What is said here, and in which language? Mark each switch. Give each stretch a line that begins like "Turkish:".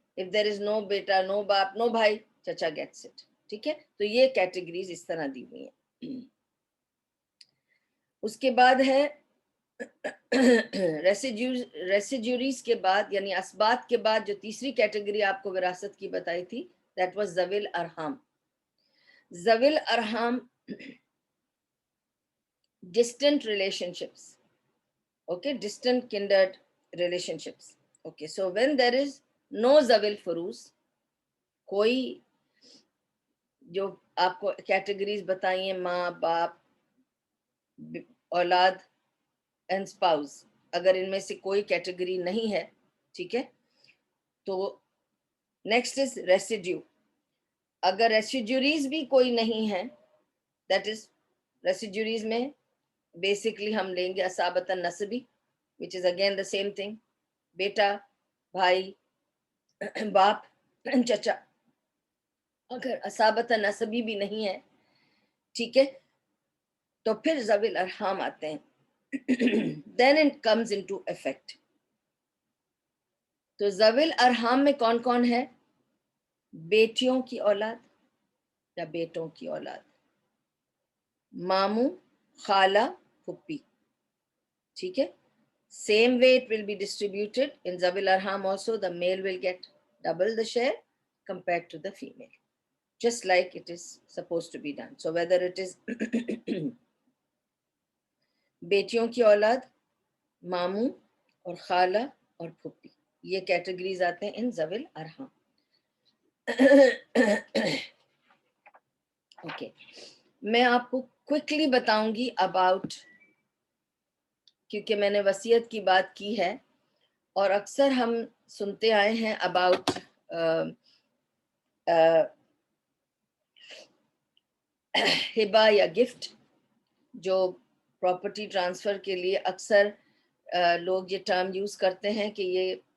English: if there is no بیٹا no باپ no بھائی، چچا گیٹس اٹ، ٹھیک ہے.
Urdu: تو یہ کیٹیگریز اس طرح دی ہوئی ہیں. اس کے بعد ہے ریسیڈیوریز کے بعد، یعنی اسبات کے بعد جو تیسری کیٹیگری آپ کو وراثت کی بتائی تھی، that was ذوی الارحام.
English: ذوی الارحام distant relationships, okay, distant kindred relationships. Okay, so when there is no zawil furuz,
Urdu: کوئی جو آپ کو کیٹیگریز بتائی ہیں ماں باپ اولاد اینڈ اسپاؤز، اگر ان میں سے کوئی کیٹیگری نہیں ہے، ٹھیک ہے، تو نیکسٹ از ریسیڈیو. اگر ریسیڈیوریز بھی کوئی نہیں ہے، دیٹ از ریسیڈیوریز میں بیسکلی ہم لیں گے اصابت نسبی
English: which is again the same thing،
Urdu: بیٹا، بھائی، باپ، چچا. اگر اصابت نسبی بھی نہیں ہے، ٹھیک ہے، تو پھر ذوی الارحام آتے ہیں.
English: then it comes into effect.
Urdu: تو ذوی الارحام میں کون کون ہے؟ بیٹیوں کی اولاد یا بیٹوں کی اولاد، ماموں، خالہ، پھپھی، ٹھیک ہے.
English: Same way it will be distributed in ذوی الارحام also. The male will get double the share compared to the female, just like it is supposed to be done. So whether it is
Urdu: بیٹیوں کی اولاد، ماموں اور خالہ اور پھپھی، یہ categories آتے ہیں ان ذوی الارحام. اوکے، میں آپ کو کوئکلی بتاؤں گی اباؤٹ، کیونکہ میں نے وصیت کی بات کی ہے اور اکثر ہم سنتے آئے ہیں اباؤٹ ہبہ یا گفٹ، جو پراپرٹی ٹرانسفر کے لیے اکثر لوگ یہ ٹرم یوز کرتے ہیں کہ یہ